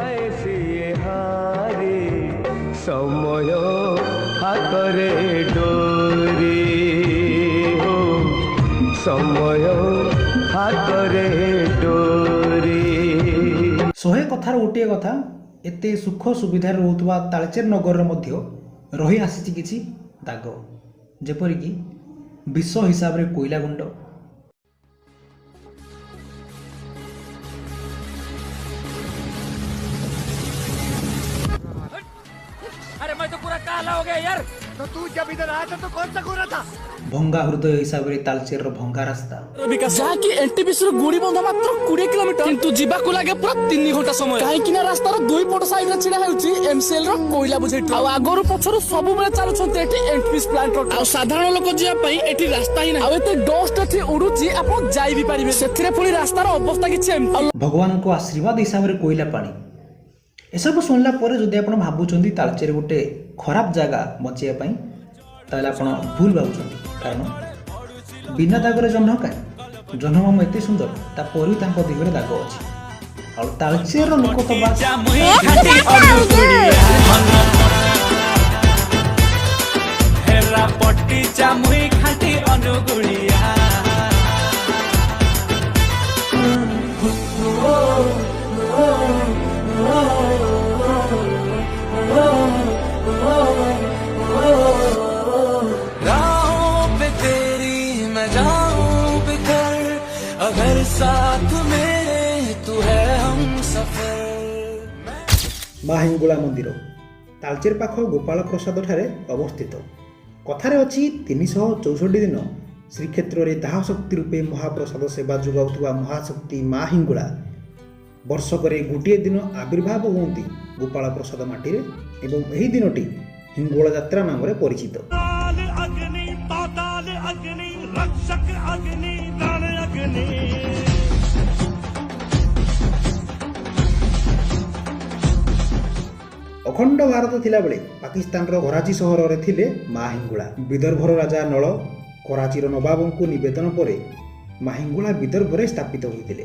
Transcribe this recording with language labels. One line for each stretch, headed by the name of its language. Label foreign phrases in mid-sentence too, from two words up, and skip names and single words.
Odia: ସମୟ ହାତରେ ଡୋରି ହୋ, ସମୟ ହାତରେ ଡୋରି। 100 କଥାର ଗୋଟିଏ କଥା, ଏତେ ସୁଖ ସୁବିଧାରେ ରହୁଥିବା ତାଳଚେର ନଗରରେ ମଧ୍ୟ ରହି ଆସିଛି କିଛି ଦାଗ, ଯେପରିକି ବିଷ ହିସାବରେ କୋଇଲା ଗୁଣ୍ଡ,
Hindi: अरे मैं तो पूरा काला हो गया यार। तो तू जब इधर आया था तो कौन सा गोरा था?
Odia: ଭଙ୍ଗା ହୃଦୟ ହିସାବରେ ତାଳଚେରର ଭଙ୍ଗା ରାସ୍ତା, ଯାହାକି ଏନ୍ଟିପିସି ର ଗୁଡି ବନ୍ଧ ମାତ୍ର 20 କିଲୋମିଟର, କିନ୍ତୁ ଯିବାକୁ ଲାଗେ ପୁରା 3 ଘଣ୍ଟା ସମୟ, କାହିଁକି ନା ରାସ୍ତାର ଦୁଇ ପଟ ସାଇଡରେ ଛିଡା ହେଉଛି MCL ର କୋଇଲା ବୁଝେଇ ଆଉ ଆଗରୁ ପଛରୁ ସବୁବେଳେ ଚାଲୁଛନ୍ତି ଏଠି ଏନ୍ଟିପିସି ପ୍ଲାଣ୍ଟ ର। ଆଉ ସାଧାରଣ ଲୋକ ଯିବା ପାଇଁ ଏଠି ରାସ୍ତା ହିଁ ନାହିଁ, ଆଉ ଏତେ ଡଷ୍ଟ ଏଠି ଉଡୁଛି ଆପଣ ଯାଇ ବି ପାରିବେ, ସେଥିରେ ପୁଣି ରାସ୍ତାର ଅବସ୍ଥା କିଛି ଏମିତି। ଭଗବାନଙ୍କ ଆଶୀର୍ବାଦ ହିସାବରେ କୋଇଲା ପାଣି। ଏସବୁ ଶୁଣିଲା ପରେ ଯଦି ଆପଣ ଭାବୁଛନ୍ତି ତାଳଚେର ଗୋଟେ ଖରାପ ଜାଗା ବଞ୍ଚିବା ପାଇଁ, ତାହେଲେ ଆପଣ ଭୁଲ ଭାବୁଛନ୍ତି। କାରଣ ବିନା ଦାଗରେ ଜହ୍ନ କାହିଁ? ଜହ୍ନମାମୁ ଏତେ ସୁନ୍ଦର, ତାପରେ ବି ତାଙ୍କ ଦିଗରେ ଦାଗ ଅଛି। ଆଉ ତାଳଚେରର ଲୋକ ତ ବାସ୍ हेरा पट्टी चामुई खाटी अनुगुड़िया
Hindi: राहों पे तेरी मैं जाऊं बिखर, अगर साथ मेरे तू है हम सफर।
Odia: ମା ହିଙ୍ଗୁଳା ମନ୍ଦିର ତାଳଚେର ପାଖ ଗୋପାଳ ପ୍ରସାଦ ଠାରେ ଅବସ୍ଥିତ। କଥାରେ ଅଛି 364 ଦିନ ଶ୍ରୀକ୍ଷେତ୍ରରେ ଦାହ ଶକ୍ତି ରୂପେ ମହାପ୍ରସାଦ ସେବା ଯୋଗାଉଥିବା ମହାଶକ୍ତି ମା ହିଙ୍ଗୁଳା ବର୍ଷକରେ ଗୋଟିଏ ଦିନ ଆବିର୍ଭାବ ହୁଅନ୍ତି ଗୋପାଳ ପ୍ରସାଦ ମାଟିରେ ଏବଂ ଏହି ଦିନଟି ହିଙ୍ଗୁଳା ଯାତ୍ରା ନାମରେ ପରିଚିତ।
Sanskrit: अग्नि पाताल अग्नि रक्षक अग्नि रण अग्नि।
Odia: ଅଖଣ୍ଡ ଭାରତ ଥିଲାବେଳେ ପାକିସ୍ତାନର କରାଚି ସହରରେ ଥିଲେ ମା ହିଙ୍ଗୁଳା। ବିଦର୍ଭର ରାଜା ନଳ କରାଚିର ନବାବଙ୍କୁ ନିବେଦନ ପରେ ମା ହିଙ୍ଗୁଳା ବିଦର୍ଭରେ ସ୍ଥାପିତ ହୋଇଥିଲେ।